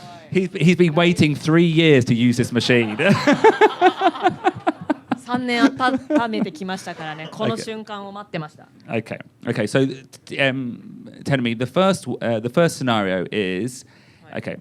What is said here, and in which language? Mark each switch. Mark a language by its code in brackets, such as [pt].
[en] He's been waiting 3 years to use this machine. [ja] 3年温めてきましたからね。この瞬間を待ってました。 [en] Okay. So tell me the first scenario is okay.